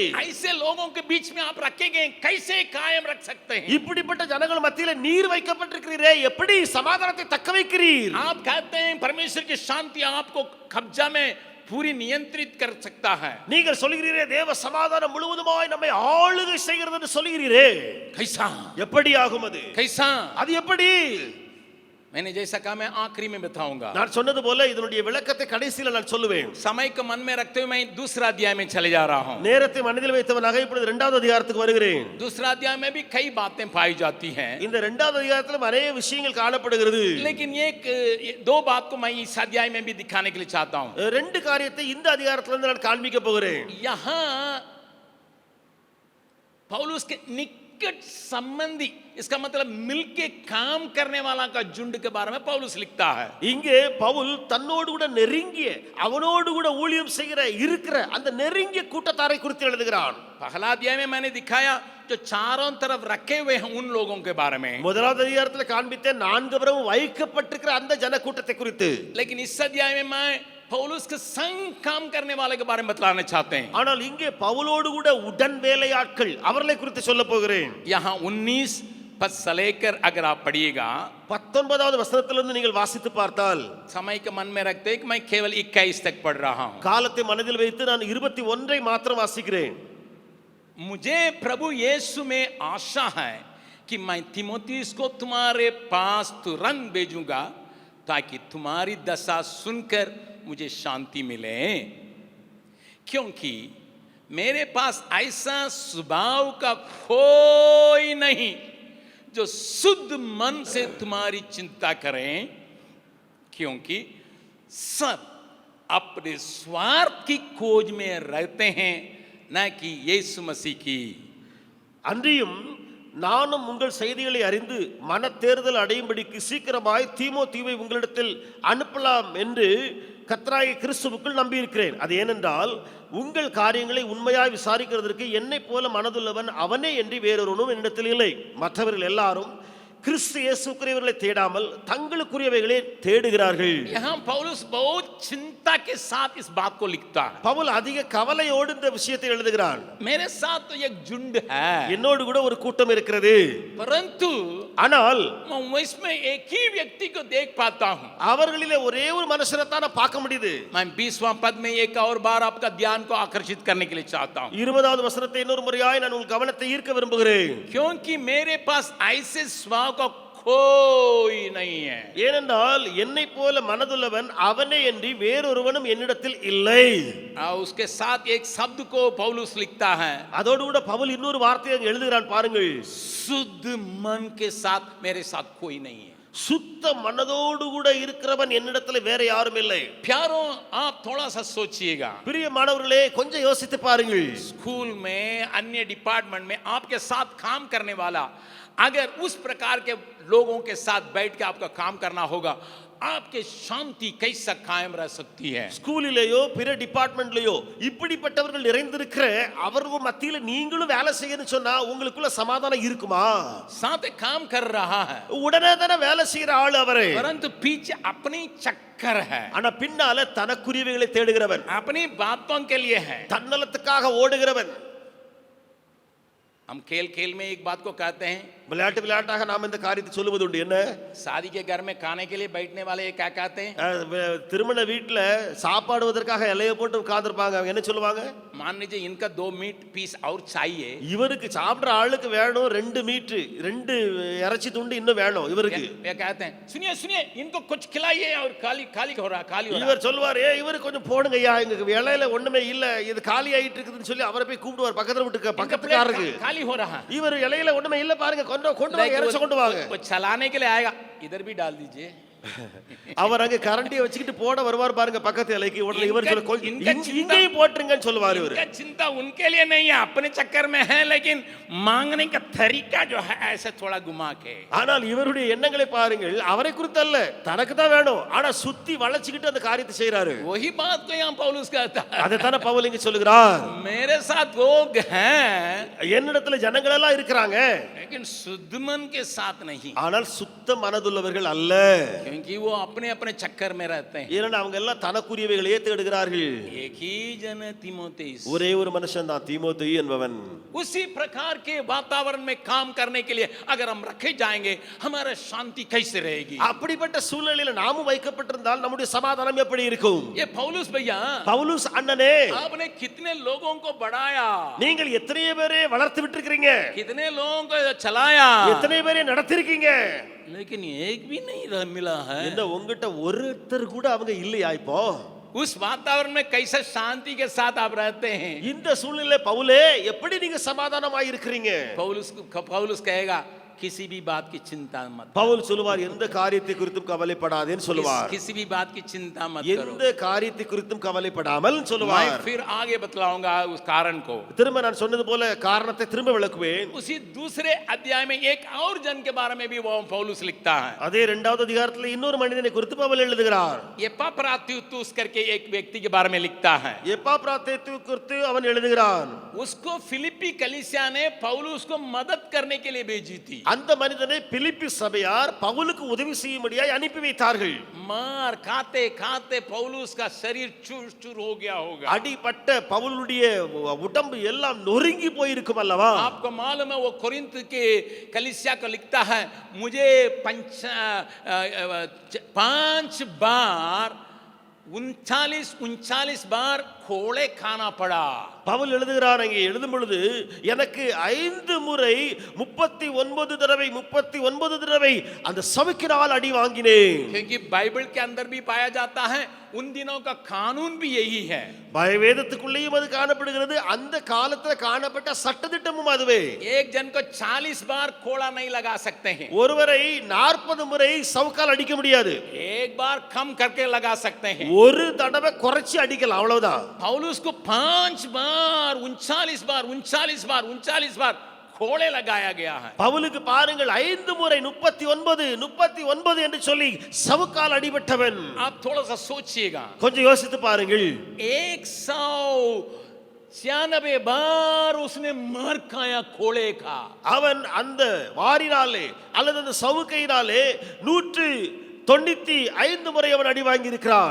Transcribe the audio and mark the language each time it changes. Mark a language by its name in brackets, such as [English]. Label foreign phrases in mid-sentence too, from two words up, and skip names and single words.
[Hindi] ऐसे लोगों के बीच में आप रखेंगे कैसे कायम रख सकते हैं, [Tamil] இப்படிப்பட்ட ஜனங்கள் மத்தியில நீர் வைக்கப்பட்டிருக்கிறீரே எப்படி சமாதானத்தை தக்க வைக்கிறீர், [Hindi] आप कहते हैं परमेश्वर की शांति आपको कब्जा में पूरी नियंत्रित कर सकता है, [Tamil] நீங்கள் சொல்கிறீரே தேவ சமாதானம் முழுவதுமாய் நம்மை ஆளுகை செய்கிறது என்று சொல்கிறீரே, [Hindi] कैसा [Tamil] எப்படி ஆகும் அது, [Hindi] कैसा, [Tamil] அது எப்படி, [Hindi] मैंने जैसा कहा मैं आखिरी में बताऊंगा, [Tamil] நான் சொன்னது போல இதனுடைய விளக்கத்தை கடைசியில் நான் சொல்லுவேன், [Hindi] समय को मन में रखते हुए मैं दूसरा अध्याय में चले जा रहा हूं, [Tamil] நேரத்தை மனதில் வைத்தவனாக இப்பொழுது இரண்டாவது அதிகாரத்துக்கு வருகிறேன், [Hindi] दूसरा अध्याय में भी कई बातें पाई जाती हैं, [Tamil] இந்த இரண்டாவது அதிகாரத்திலும் अनेक விஷயங்கள் காணப்படுகிறது, [Hindi] लेकिन एक दो बात को मैं इस अध्याय में भी दिखाने के लिए चाहता हूं, [Tamil] ரெண்டு காரியத்தை இந்த அதிகாரத்திலிருந்து நான் காண்பிக்க போகிறேன், [Hindi] यहां पौलुस के निकट संबंधी, इसका मतलब मिलके काम करने वाला का झुंड के बारे में पौलुस लिखता है, [Tamil] இங்கே பவுல் தன்னோடு கூட நெருங்கிய அவனோடு கூட ஊழியம் செய்கிற இருக்கிற அந்த நெருங்கிய கூட்டத்தாரை குறித்து எழுதுகிறான், [Hindi] पहला अध्याय में मैंने दिखाया जो चारों तरफ रखे हुए हैं उन लोगों के बारे में, [Tamil] முதலாவது அதிகாரத்தில் காண்பித்த நான்கு புறம் வைக்கப்பட்டிருக்கிற அந்த ஜன கூட்டத்தை குறித்து, [Hindi] लेकिन इस अध्याय में मैं पौलुस के संग काम करने वाले के बारे में बतलाना चाहते हैं, [Tamil] ஆனால் இங்கே பவுலோடு கூட உடன் வேலையாட்கள் அவர்களை குறித்து சொல்ல போகிறேன், [Hindi] यहाँ 19 पद से लेकर अगर आप पढ़िएगा [Tamil] 19வது வசனத்திலிருந்து நீங்கள் வாசித்து பார்த்தால், [Hindi] समय के मन में रखते हैं कि मैं केवल 21 तक पढ़ रहा हूं, [Tamil] காலத்தை மனதில் வைத்து நான் 21ஐ மாத்திரம் வாசிக்கிறேன், [Hindi] मुझे प्रभु यीशु में आशा है कि मैं तीमुथियुस को तुम्हारे पास तुरंत भेजूंगा ताकि तुम्हारी दशा सुनकर मुझे शांति मिले, क्योंकि मेरे पास ऐसा स्वभाव का कोई नहीं जो शुद्ध मन से तुम्हारी चिंता करें, क्योंकि सब अपने स्वार्थ की खोज में रहते हैं न कि यीशु मसीह की, [Tamil] அன்றியும் நானும் உங்கள் செய்திகளை அறிந்து மன தேர்தல் அடையும்படிக்கு சீக்கிரமாய் தீமோத்தேயுவை உங்களிடத்தில் அனுப்பலாம் என்று கர்த்தராகிய கிறிஸ்துவுக்குள் நம்பியிருக்கிறேன், அது ஏனென்றால் உங்கள் காரியங்களை உண்மையாய் விசாரிக்கிறதற்கு என்னை போல மனதுள்ளவன் அவனே என்று வேறொருவனும் என்னிடத்தில் இல்லை, மற்றவர்கள் எல்லாரும் கிறிஸ்து இயேசுக்குரியவர்களை தேடாமல் தங்களுக்குரியவைகளே தேடுகிறார்கள், [Hindi] यहाँ पौलुस बहुत चिंता के साथ इस बात को लिखता है, [Tamil] பவுல் அதிக கவலையோடு இந்த விஷயத்தை எழுதுகிறான், [Hindi] मेरे साथ तो एक झुंड है [Tamil] என்னோடு கூட ஒரு கூட்டம் இருக்கிறது, [Hindi] परंतु [Tamil] ஆனால் [Hindi] मैं इसमें एक ही व्यक्ति को देख पाता हूं। [Tamil] அவர்களிலே ஒரே ஒரு மனுஷனை தான் நான் பார்க்க முடியுது. [Hindi] मैं 20वां पद में एक और बार आपका ध्यान को आकर्षित करने के लिए चाहता हूं, [Tamil] 20வது வசனத்தை இன்னொரு முறையாய் நான் உங்கள் கவனத்தை ஈர்க்க விரும்புகிறேன். [Hindi] क्योंकि मेरे पास ऐसे स्वभाव का कोई नहीं है। [Tamil] ஏனென்றால் என்னை போல மனதுள்ளவன் அவனே அன்றி வேறொருவனும் என்னிடத்தில் இல்லை. [Hindi] उसके साथ एक शब्द को पौलुस लिखता है, [Tamil] அதோடு கூட பவுல் இன்னொரு வார்த்தையை அங்க எழுதுகிறான் பாருங்கள். [Hindi] शुद्ध मन के साथ मेरे साथ कोई नहीं है। [Tamil] சுத்த மனதோடு கூட இருக்கிறவன் என்னிடத்தில் வேற யாரும் இல்லை. [Hindi] प्यारों, आप थोड़ा सा सोचिएगा, [Tamil] பிரியமானவர்களே கொஞ்சம் யோசித்து பாருங்கள். [Hindi] स्कूल में अन्य डिपार्टमेंट में आपके साथ काम करने वाला अगर उस प्रकार के लोगों के साथ बैठ के आपका काम करना होगा, आपके शांति कैसा कायम रह सकती है। [Tamil] ஸ்கூலிலேயோ பிற டிபார்ட்மெண்ட்லயோ இப்படிப்பட்டவர்கள் நிறைந்திருக்கிற அவர்கள் மத்தியில நீங்களும் வேலை செய்யணும்னு சொன்னா உங்களுக்குள்ள சமாதானம் இருக்குமா? [Hindi] साथ काम कर रहा है [Tamil] உடனே தானே வேலை செய்யற ஆள் அவரே, [Hindi] परंतु पीछे अपनी चक्कर है, [Tamil] ஆனா பின்னால தனக்குரியவைகளை தேடுகிறவன், [Hindi] अपनी बातों के लिए है। [Tamil] தன்னலத்துக்காக ஓடுகிறவன். [Hindi] हम खेल खेल में एक बात को कहते हैं, [Tamil] விளையாட்டு விளையாட்டாக நாம் இந்த காரியத்தை சொல்லுவது உண்டு. என்ன? [Hindi] शादी के घर में खाने के लिए बैठने वाले ये क्या कहते हैं? [Tamil] திருமண வீட்டுல சாப்பாடுவதற்காக இலைய போட்டு உட்கார்ந்திருப்பாங்க. அவங்க என்ன சொல்லுவாங்க? [Hindi] मान लीजिए इनका 2 मीट पीस और चाहिए, [Tamil] இவருக்கு சாப்பிடுற ஆளுக்கு வேணும் 2 மீட் 2 இறைச்சி துண்டு இன்னும் வேணும் இவருக்கு. [Hindi] ये कहते हैं, सुनिए सुनिए इनको कुछ खिलाइए और खाली खाली हो रहा खाली हो रहा। [Tamil] இவர் சொல்வார், இவருக்கு கொஞ்சம் போடுங்க ஐயா, எங்க இலையில ஒண்ணுமே இல்ல, இது காலி ஆயிட்டு இருக்குதுன்னு சொல்லி அவரை போய் கூப்பிடுவார் பக்கத்துல விட்டு பக்கத்துக்காரருக்கு. [Hindi] खाली हो रहा, [Tamil] இவர் இலையில ஒண்ணுமே இல்ல பாருங்க, கொண்டு வாங்க இறைச்சி கொண்டு வாங்க. [Hindi] वो चलाने के लिए आएगा, इधर भी डाल दीजिए। [Tamil] அவர் அங்க கரண்டியை வச்சுக்கிட்டு போட வருவார் பாருங்க பக்கத்து இலைக்கு. உடனே இவர் சொல்ல இங்கேயும் போட்டுருங்கன்னு சொல்லுவார். இவர் [Hindi] चिंता उनके लिए नहीं है, अपने चक्कर में है, लेकिन मांगने का तरीका जो है ऐसे थोड़ा घुमा के। [Tamil] ஆனால் இவருடைய எண்ணங்களை பாருங்கள், அவரை குறித்து அல்ல, தனக்கு தான் வேணும், ஆனா சுத்தி வளைச்சிக்கிட்டு அந்த காரியத்தை செய்யறாரு. [Hindi] वही बात को यहाँ पौलुस कहता है, [Tamil] அதை தான பவுல் இங்க சொல்லுகிறார். [Hindi] मेरे साथ लोग हैं, [Tamil] என்னிடத்துல ஜனங்கள் எல்லாம் இருக்கிறாங்க, [Hindi] लेकिन शुद्ध मन के साथ नहीं, [Tamil] ஆனால் சுத்த மனதுள்ளவர்கள் அல்ல. [Hindi] क्योंकि वो अपने अपने चक्कर में रहते हैं। [Tamil] ஏன்னா அவங்க எல்லாம் தனக்குரியவைகளையே தேடுகிறார்கள். [Hindi] एक ही जन तीमोथेयुस, [Tamil] ஒரே ஒரு மனுஷன் தான் தீமோத்தேயு என்பவன். [Hindi] उसी प्रकार के वातावरण में काम करने के लिए अगर हम रखे जाएंगे, हमारा शांति कैसे रहेगी? [Tamil] அப்படிப்பட்ட சூழ்நிலையில நாமும் வைக்கப்பட்டிருந்தால் நம்முடைய சமாதானம் எப்படி இருக்கும்? [Hindi] ये पौलुस भैया, [Tamil] பவுலுஸ் அண்ணனே, [Hindi] आपने कितने लोगों को बढ़ाया, [Tamil] நீங்கள் எத்தனை பேரை வளர்த்து விட்டுருக்கீங்க, [Hindi] कितने लोगों को चलाया, [Tamil] எத்தனை பேரை நடத்திருக்கீங்க, [Hindi] लेकिन एक भी नहीं मिला है। [Tamil] இந்த உங்ககிட்ட ஒருத்தர் கூட அவங்க இல்லையா? இப்போ [Hindi] उस वातावरण में कैसे शांति के साथ आप रहते हैं? [Tamil] இந்த சூழ்நிலை பவுலே எப்படி நீங்க சமாதானமாய் இருக்கிறீங்க? [Hindi] पौलुस कहेगा, किसी भी बात की चिंता मत, [Tamil] பவுல் சொல்லுவார், எந்த காரியத்தை குறித்தும் கவலைப்படாதேன்னு சொல்லுவார். [Hindi] किसी भी बात की चिंता मत करो। [Tamil] எந்த காரியத்தை குறித்தும் கவலைப்படாமல் சொல்லுவார். [Hindi] मैं फिर आगे बतलाऊंगा उस कारण को। [Tamil] திரும்ப நான் சொன்னது போல காரணத்தை திரும்ப விளக்குவேன். [Hindi] उसी दूसरे अध्याय में एक और जन के बारे में भी वो पौलुस लिखता है। [Tamil] அதே 2வது அதிகாரத்தில் இன்னொரு மனிதனை குறித்து பவுல் எழுதுகிறார். [Hindi] एपाफ्रादितुस करके एक व्यक्ति के बारे में लिखता है। [Tamil] எப்பாப்ராத்தேத்து குறித்து அவன் எழுதுகிறான். [Hindi] उसको फिलिप्पी कलीसिया ने पौलुस को मदद करने के लिए भेजी थी। [Tamil] அந்த மனிதனை பிலிப்பி சபையார் பவுலுக்கு உதவி செய்யும்படியாய் அனுப்பி வைத்தார்கள். [Hindi] मार खाते खाते पौलुस का शरीर चूर चूर हो गया होगा। [Tamil] அடிபட்ட பவுலுடைய உடம்பு எல்லாம் நொறுங்கி போயிருக்கும் அல்லவா? [Hindi] आपको मालूम है वो कोरिन्थ के कलीसिया को लिखता है, मुझे 5 बार 39 बार खोले खाना पड़ा। [Tamil] பவுல் எழுதுகிறார், அங்கே எழுதும் பொழுது எனக்கு 5 முறை 39 தடவை அந்த சவுக்கினால் அடி வாங்கினேன். [Hindi] क्योंकि बाइबल के अंदर भी पाया जाता है, उन दिनों का कानून भी यही है। [Tamil] வேதத்துக்குள்ளேயும் அது காணப்படுகிறது, அந்த காலத்துல காணப்பட்ட சட்டதிட்டமும் அதுவே. [Hindi] एक जन को 40 बार खोला नहीं लगा सकते हैं, [Tamil] ஒருவரை 40 முறை சவுக்கால் அடிக்க முடியாது. [Hindi] एक बार कम करके लगा सकते हैं। [Tamil] ஒரு தடவை குறைச்சி அடிக்கலாம், அவ்வளவுதான். [Hindi] पौलुस को 5 बार 39 बार खोले लगाया गया है। [Tamil] பவுலுக்கு பாருங்கள், 5 முறை 39 என்று சொல்லி சவுக்கால் அடிபட்டவன். [Hindi] आप थोड़ा सा सोचिएगा, [Tamil] கொஞ்சம் யோசித்து பாருங்கள். [Hindi] 196 बार उसने मार खाया खोले का। [Tamil] அவன் அந்த வாரினாலே அல்லது அந்த சவுக்கையினாலே 95 முறை அவன் அடி வாங்கி இருக்கிறான்.